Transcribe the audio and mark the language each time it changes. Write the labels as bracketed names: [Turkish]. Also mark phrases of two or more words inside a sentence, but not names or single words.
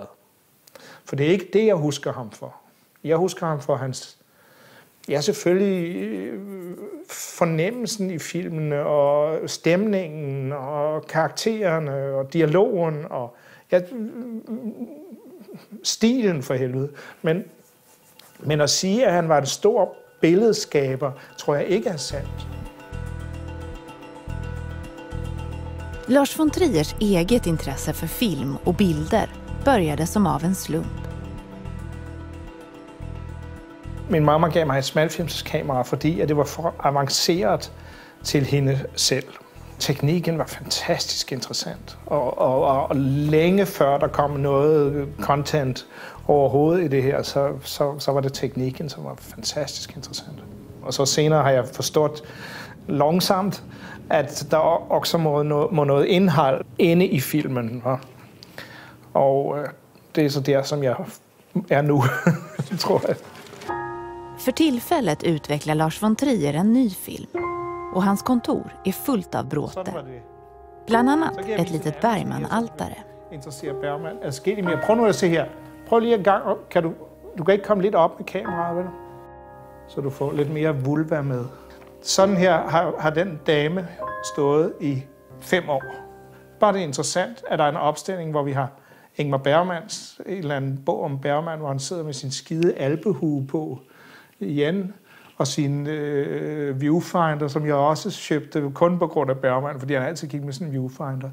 [Danish] For det er ikke det, jeg husker ham for. Jeg husker ham for hans, ja, selvfølgelig fornemmelsen i filmene, og stemningen, og karaktererne, og dialogen, og ja, stilen for helvede. Men at sige, at han var en stor billedskaber, tror jeg ikke er sandt. [Swedish] Lars von Triers eget intresse för film och bilder började som av en slump. [Danish] Min mamma gav mig et smalfilmskamera, fordi at det var for avanceret til hende selv. Teknikken var fantastisk interessant, og længe før der kom noget content overhovedet i det her, så var det teknikken, som var fantastisk interessant. Og så senere har jeg forstået langsomt, at der også må noget indhold inde i filmen. [Swedish] Og det är så der, som jag är nu, tror jag. För tillfället utvecklar Lars von Trier en ny film. Och hans kontor är fullt av bråte. Bland annat ett litet Bergman-altare. [Danish] Interesserer Bergman adskilligt mere. Prøv nu at se her. Prøv lige en gang. Du kan ikke komme lidt op med kameraet, vel? Så du får lidt mere vulva med. Sådan her har den dame stået i 5 år. Bare det er interessant, at der er en opstilling, hvor vi har Ingmar Bergmans, en eller anden bog om Bergman, hvor han sidder med sin skide alpehue på igen, og sin viewfinder, som jeg også købte kun på grund af Bergman, fordi han altid gik med sådan en viewfinder.